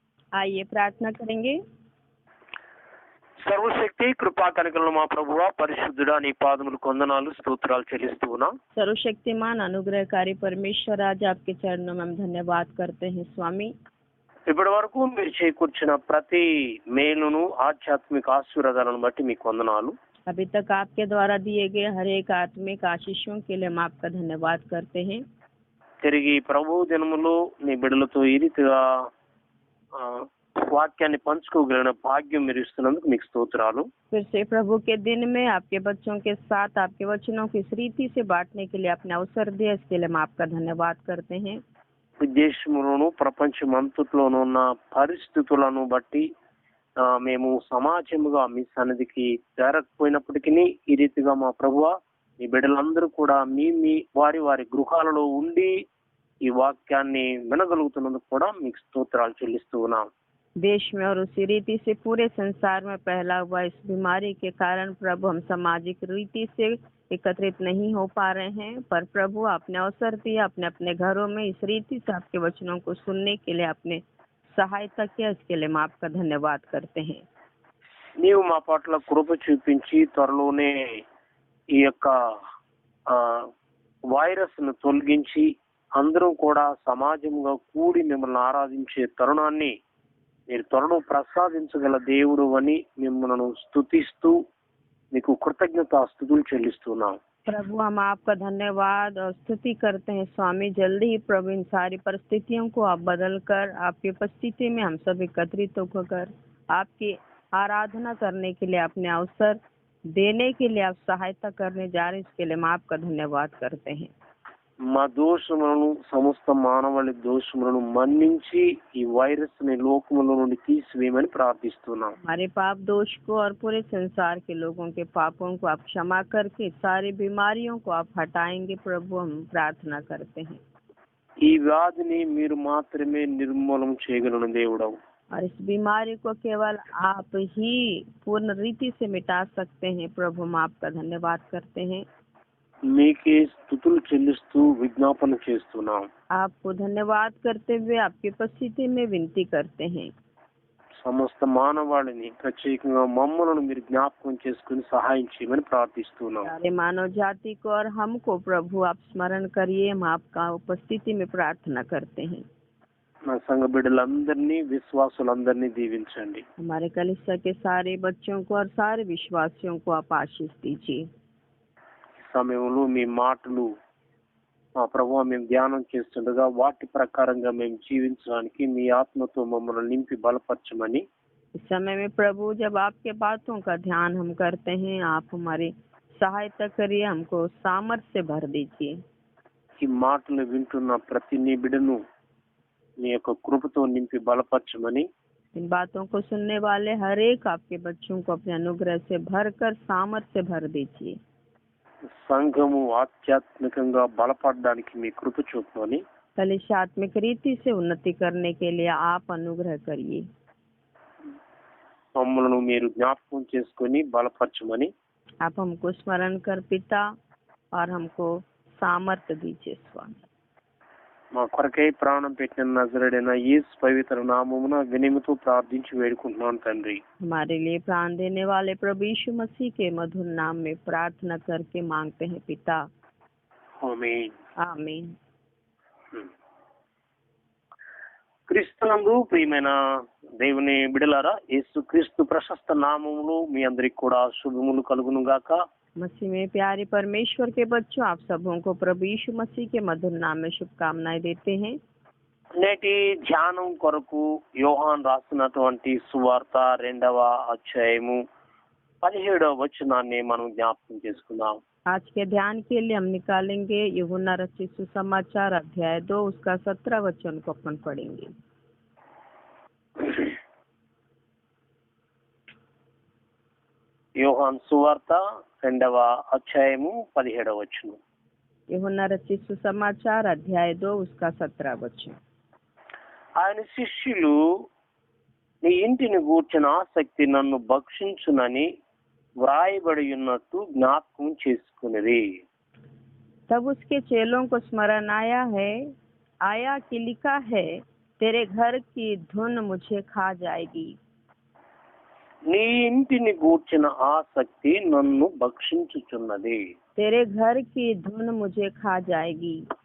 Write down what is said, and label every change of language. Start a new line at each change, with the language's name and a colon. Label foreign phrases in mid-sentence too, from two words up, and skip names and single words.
Hindi: आइए प्रार्थना करेंगे।
Telugu: సర్వశక్తి కృపా కనికలను మా ప్రభువా పరిశుద్ధుడా నీ పాదములకు వందనాలు స్తోత్రాలు చెల్లిస్తూ ఉన్నాం.
Hindi: सर्वशक्तिमान अनुग्रहकारी परमेश्वर, आज आपके चरणों में हम धन्यवाद करते हैं स्वामी।
Telugu: ఇప్పటి వరకు మీరు చేకూర్చిన ప్రతి మేలును ఆధ్యాత్మిక ఆశీర్వాదాలను బట్టి మీకు వందనాలు.
Hindi: अभी तक आपके द्वारा दिए गए हर एक आत्मिक आशीषों के लिए हम आपका धन्यवाद करते हैं।
Telugu: తిరిగి ప్రభు జన్మలో నీ బిడ్డలతో ఈ రీతిగా వాక్యాన్ని పంచుకోగలిగిన భాగ్యం మీరు ఇస్తున్నందుకు మీకు స్తోత్రాలు.
Hindi: फिर से प्रभु के दिन में आपके बच्चों के साथ आपके वचनों की इस रीति से बांटने के लिए आपने अवसर दिया, इसके लिए हम आपका धन्यवाद करते हैं।
Telugu: దేశంలోను ప్రపంచమంతట్లోనూ ఉన్న పరిస్థితులను బట్టి మేము సమాజముగా మీ సన్నిధికి చేరకపోయినప్పటికీ ఈ రీతిగా మా ప్రభువా మీ బిడ్డలందరూ కూడా మీ వారి వారి గృహాలలో ఉండి ఈ వాక్యాన్ని వినగలుగుతున్నందుకు కూడా మీకు స్తోత్రాలు చెల్లిస్తూ ఉన్నాం.
Hindi: देश में और उसी रीति से पूरे संसार में फैला हुआ इस बीमारी के कारण प्रभु हम सामाजिक रीति से एकत्रित नहीं हो पा रहे हैं, पर प्रभु आपने अवसर दिया अपने अपने घरों में इस रीति से आपके वचनों को सुनने के लिए आपने सहायता किया, इसके लिए हम आपका धन्यवाद करते हैं।
Telugu: నీవు మా పట్ల కృప చూపించి త్వరలోనే ఈ యొక్క వైరస్ ను తొలగించి అందరం కూడా సమాజంగా కూడి మిమ్మల్ని ఆరాధించే తరుణాన్ని మీరు త్వరలో ప్రసాదించగల దేవుడు అని మిమ్మల్ని స్తుతిస్తూ మీకు కృతజ్ఞతాస్తుతులు చెల్లిస్తున్నాం.
Hindi: प्रभु हम आपका धन्यवाद और स्तुति करते हैं स्वामी। जल्दी ही प्रभु इन सारी परिस्थितियों को आप बदल कर आपकी उपस्थिति में हम सब एकत्रित होकर आपकी आराधना करने के लिए अपने अवसर देने के लिए आप सहायता करने जा रहे हैं, इसके लिए हम आपका धन्यवाद करते हैं।
Telugu: మా దోషములను సమస్త మానవాళి దోషములను మన్నించి ఈ వైరస్ ని లోకములో నుండి తీసివేయమని ప్రార్థిస్తున్నాం.
Hindi: हमारे पाप दोष को और पूरे संसार के लोगों के पापों को आप क्षमा करके सारी बीमारियों को आप हटाएंगे प्रभु, हम प्रार्थना करते हैं।
Telugu: ఈ వ్యాధిని మీరు మాత్రమే నిర్మూలన చేయగలిగిన దేవుడవు.
Hindi: और इस बीमारी को केवल आप ही पूर्ण रीति से मिटा सकते हैं प्रभु, हम आपका धन्यवाद करते हैं।
Telugu: మీకే స్తుతులు చెల్లిస్తూ విజ్ఞాపన చేస్తున్నాం.
Hindi: आपको धन्यवाद करते हुए आपकी उपस्थिति में विनती करते हैं।
Telugu: సమస్త మానవాళిని ప్రత్యేకంగా మమ్మలను మీరు జ్ఞాపకం చేసుకుని సహాయం చేయమని ప్రార్థిస్తున్నాం.
Hindi: सारे मानव जाति को और हमको प्रभु आप स्मरण करिए, हम आपका उपस्थिति में प्रार्थना करते हैं।
Telugu: నా సంఘ బిడ్డలందరినీ విశ్వాసులందరినీ దీవించండి.
Hindi: हमारे कलीसिया के सारे बच्चों को और सारे विश्वासियों को आप आशीष दीजिए।
Telugu: సమయంలో మీ మాటలు మా ప్రభువా మేము ధ్యానం చేస్తుండగా వాటి ప్రకారంగా మేము జీవించడానికి మీ ఆత్మతో మమ్మల్ని నింపి బలపరచమని,
Hindi: इस समय में प्रभु जब आपके बातों का ध्यान हम करते हैं आप हमारी सहायता करिए, हमको सामर्थ्य से भर दीजिए।
Telugu: ఈ మాటలు వింటున్న ప్రతి నీ బిడ్డను మీ యొక్క కృపతో నింపి బలపరచమని,
Hindi: इन बातों को सुनने वाले हर एक आपके बच्चों को अपने अनुग्रह से भरकर सामर्थ्य से भर दीजिए।
Telugu: సంఘము ఆధ్యాత్మికంగా బలపడడానికి మీ కృప చూపమని,
Hindi: कलिशा आत्मिक रीति से उन्नति करने के लिए आप अनुग्रह करिए।
Telugu: మమ్మలను మీరు జ్ఞాపకం చేసుకొని బలపరచమని,
Hindi: आप हमको स्मरण कर पिता और हमको सामर्थ्य दीजिए स्वामी।
Telugu: మా కొరకై ప్రాణం పెట్టిన నజరేయుడైన యేసు పవిత్ర నామమున వినయముతో ప్రార్థించి వేడుకుంటున్నాను తండ్రి.
Hindi: हमारे लिए प्राण देने वाले प्रभु यीशु मसीह के मधुर नाम में प्रार्थना करके मांगते हैं पिता,
Telugu: ఆమేన్.
Hindi: आमीन।
Telugu: క్రీస్తునందు ప్రియమైన దేవుని బిడ్డలారా, యేసు క్రీస్తు ప్రశస్త నామములో మీ అందరికి కూడా శుభములు కలుగును గాక.
Hindi: मसीह में प्यारे परमेश्वर के बच्चों, आप सबों को प्रभु यीशु मसीह के मधुर नाम में शुभकामनाएं देते हैं।
Telugu: నేటి ధ్యానం కొరకు యోహాన్ రాసినటువంటి సువార్త 2వ అధ్యాయము 17వ వచనాన్ని మనం జ్ఞాపకం చేసుకుందాం.
Hindi: आज के ध्यान के लिए हम निकालेंगे यूहन्ना रचित सुसमाचार अध्याय 2 उसका 17 वचन को अपन पढ़ेंगे।
Telugu: యోహాన్ సువార్త 2వ అధ్యాయము 17వ వచనం.
Hindi: यूहन्ना रचित सुसमाचार अध्याय 2 उसका 17 वचन।
Telugu: ఆయన శిష్యులు నీ ఇంటిని గూర్చిన ఆసక్తి నన్ను భక్షించునని వ్రాయబడి ఉన్నట్టు జ్ఞాపకం చేసుకున్నది.
Hindi: तब उसके चेलों को स्मरण आया कि लिखा है, तेरे घर की धुन मुझे खा जाएगी।
Telugu: నీ ఇంటిని గూర్చిన ఆసక్తి నన్ను భక్షించుచున్నది.
Hindi: तेरे घर की धुन मुझे खा जाएगी।